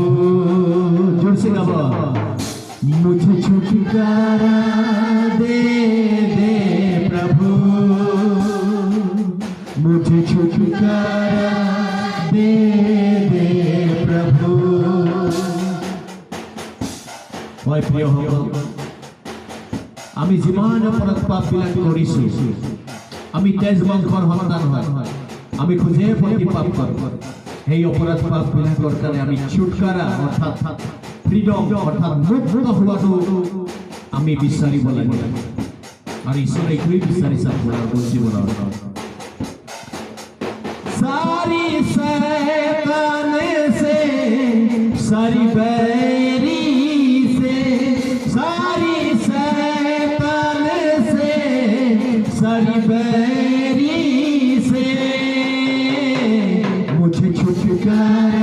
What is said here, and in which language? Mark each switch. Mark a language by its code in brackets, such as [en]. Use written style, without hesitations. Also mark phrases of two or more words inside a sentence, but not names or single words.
[hi] जोर से गाओ, मुझे छुटकारा दे दे प्रभु, मुझे छुटकारा दे दे प्रभु। [as] হয় প্রিয় সকল, আমি যিমান অপৰাধ পাপবিলাক কৰিছো, আমি তেজ মাংসৰ সন্তান হয়, আমি খুজে প্ৰতি পাপ কৰোঁ। সেই অপৰাধ পাপবিলাকৰ কাৰণে আমি ছুটকাৰা অৰ্থাৎ ফ্রিডম অর্থাৎ মুক্ত হওয়াটো আমি বিচাৰিব লাগে। আৰু ঈশ্বৰে এইটোৱেই বিচাৰিছে আপোনাৰ জীৱনত। [hi] सारी शैतान से, सारी बैरी से, सारी शैतान से, सारी बैरी से मुझे छुटकारा।